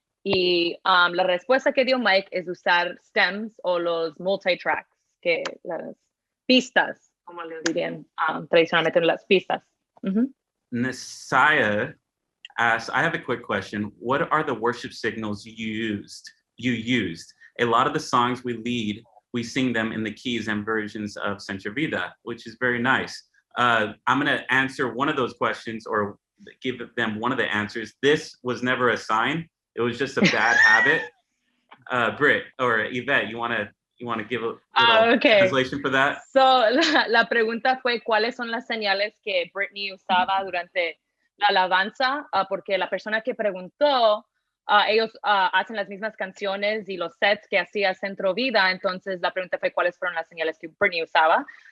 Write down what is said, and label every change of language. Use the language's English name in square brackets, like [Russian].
[Spanish] Y la respuesta que dio Mike es usar stems o los multi-tracks, las pistas. como le dirían tradicionalmente en las pistas. [English] Nasiah asks, I have a quick question. What are the worship signals you used? A lot of the songs we lead, we sing them in the keys and versions of Nuestra Vida, which is very nice. I'm going to answer one of those questions or give them one of the answers. This was never a sign. It was just a bad habit. Britt or Yvette, you want to give a little translation for that? [Spanish] So, la pregunta fue, ¿cuáles son las señales que Brittany usaba durante la alabanza? Porque la persona que preguntó, ellos hacen las mismas canciones y los sets que hacía Centro Vida, entonces la pregunta fue, ¿cuáles fueron las señales que Brittany usaba?